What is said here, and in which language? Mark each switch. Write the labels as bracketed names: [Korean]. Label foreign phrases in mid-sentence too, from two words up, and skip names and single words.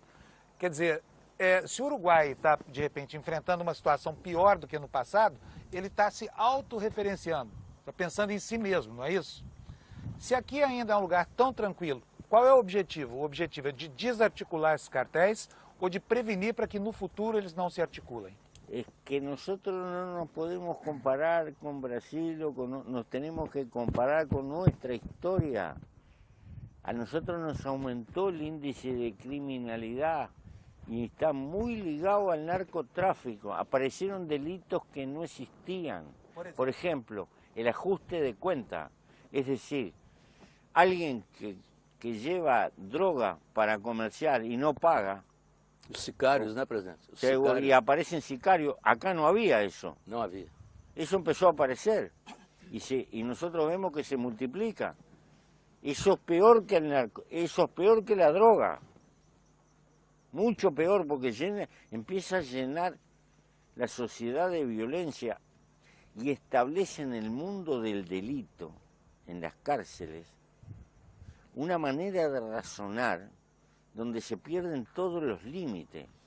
[Portuguese] Quer dizer, se o Uruguai está, de repente, enfrentando uma situação pior do que no passado, ele está se autorreferenciando, está pensando em si mesmo, não é isso? Se aqui ainda é um lugar tão tranquilo, qual é o objetivo? O objetivo é de desarticular esses cartéis ou de prevenir para que no futuro eles não se articulem? [Spanish] Es que nosotros no nos podemos comparar con Brasil, nos tenemos que comparar con nuestra historia. A nosotros nos aumentó el índice de criminalidad y está muy ligado al narcotráfico. Aparecieron delitos que no existían. Por ejemplo, el ajuste de cuenta. Es decir, alguien que lleva droga para comerciar y no paga. [Portuguese] Os sicários, né, presidente? Os [Spanish] Y [Portuguese] sicários. [Spanish] aparecen sicarios. Acá no había eso. [Portuguese] Não havia. [Spanish] Eso empezó a aparecer y nosotros vemos que se multiplica. Eso es peor que el narco, eso es peor que la droga. Mucho peor porque empieza a llenar la sociedad de violencia y establece en el mundo del delito, en las cárceles, una manera de razonar donde se pierden todos los límites.